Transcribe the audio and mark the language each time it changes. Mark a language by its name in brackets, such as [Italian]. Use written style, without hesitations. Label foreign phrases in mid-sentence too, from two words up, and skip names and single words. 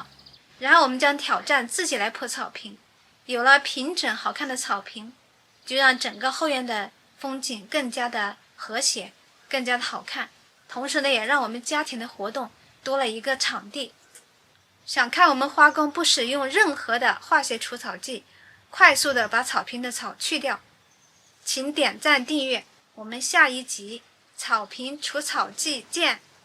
[Chinese] 然後我們将挑戰自己來鋪草坪。有了平整好看的草坪，就讓整個後院的風景更加的和諧，更加的好看。同時呢，也讓我們家庭的活動多了一個場地。想看我們花工不使用任何的化學除草劑，快速的把草坪的草去掉，請點讚訂閱。我們下一集草坪除草記見。